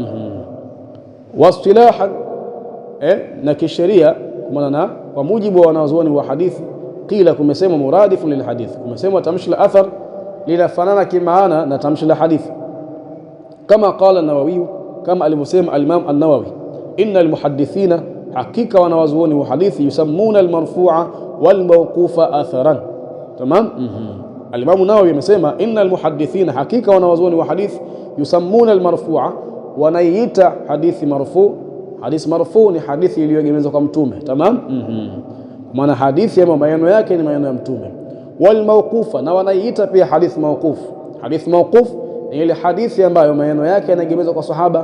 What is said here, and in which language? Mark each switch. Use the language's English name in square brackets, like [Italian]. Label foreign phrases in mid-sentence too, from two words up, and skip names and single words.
[Swahili] Wastilahan, na kisheria, kwa maana kwa mujibu wa wanazuoni wa hadithi, qila, kumesema [Arabic] مرادف للحديث, [Swahili] kumesema tamshi la athar linafanana kimaana na tamshi la hadithi, kama qala an-Nawawi, kama alivyosema al-Imam an-Nawawi, [Arabic] إن المحدثين, [Swahili] hakika wanazuoni wa hadithi, [Arabic] يسمون المرفوع والموقوف آثارا. [Swahili] Tamam. Al-Imam an-Nawawi amesema [Arabic] إن المحدثين, [Swahili] hakika wanazuoni wa hadithi, [Arabic] يسمون المرفوع, [Swahili] wanaita hadithi marfu. Hadithi marfu ni hadithi iliyoegemezwa kwa mtume. Tamam. Kwa maana hadithi ya maneno yake ni maneno ya mtume. [Arabic] والموقوف, [Swahili] na wanaita pia hadithi mawquf. Hadithi mawquf ni ile hadithi ambayo maneno yake yanaegemezwa kwa sahaba.